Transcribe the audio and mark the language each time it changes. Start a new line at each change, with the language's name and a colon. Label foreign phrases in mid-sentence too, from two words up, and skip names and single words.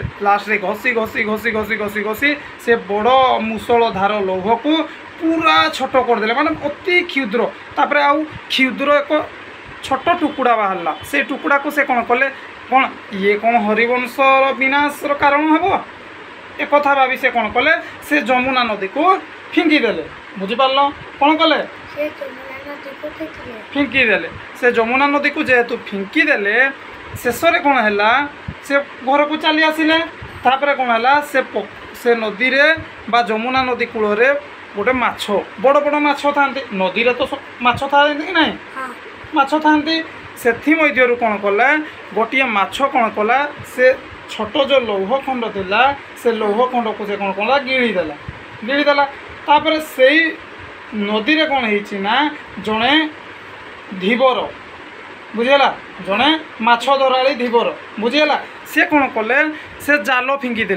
Odia: ଲାଷ୍ଟରେ ଘଷି ସେ ବଡ଼ ମୁଷଳ ଧାର ଲୌହକୁ ପୁରା ଛୋଟ କରିଦେଲେ, ମାନେ ଅତି କ୍ଷୁଦ୍ର। ତାପରେ ଆଉ କ୍ଷୁଦ୍ର ଏକ ଛୋଟ ଟୁକୁଡ଼ା ବାହାରିଲା। ସେ ଟୁକୁଡ଼ାକୁ ସେ କ'ଣ କଲେ, କ'ଣ ଇଏ କ'ଣ ହରିବଂଶର ବିନାଶର କାରଣ ହେବ? ଏକଥା ଭାବି ସେ କ'ଣ କଲେ ସେ ଯମୁନା ନଦୀକୁ ଫିଙ୍ଗି ଦେଲେ। ବୁଝିପାରିଲ? କ'ଣ କଲେ? ଫିଙ୍ଗି ଦେଲେ। ସେ ଯମୁନା ନଦୀକୁ ଯେହେତୁ ଫିଙ୍ଗି ଦେଲେ ଶେଷରେ କ'ଣ ହେଲା ସେ ଘରକୁ ଚାଲି ଆସିଲେ। ତାପରେ କ'ଣ ହେଲା ସେ ନଦୀରେ ବା ଯମୁନା ନଦୀ କୂଳରେ ଗୋଟେ ମାଛ, ବଡ଼ ବଡ଼ ମାଛ ଥାଏ। ନଦୀରେ ତ ମାଛ ଥାଏ କି ନାହିଁ? ମାଛ ଥାଏ। ସେଥିମଧ୍ୟରୁ କ'ଣ କଲା, ଗୋଟିଏ ମାଛ କ'ଣ କଲା, ସେ ଛୋଟ ଯେଉଁ ଲୌହ ଖଣ୍ଡ ଥିଲା ସେ ଲୌହ ଖଣ୍ଡକୁ ସେ କ'ଣ କଲା, ଗିଳିଦେଲା। ତାପରେ ସେଇ ନଦୀରେ କ'ଣ ହେଇଛି ନା ଜଣେ ଧୀବର, ବୁଝିହେଲା, ଜଣେ ମାଛ ଧରାଳି ଧୀବର, ବୁଝିହେଲା, ସେ କ'ଣ କଲେ ସେ ଜାଲ ଫିଙ୍ଗିଦେଲେ।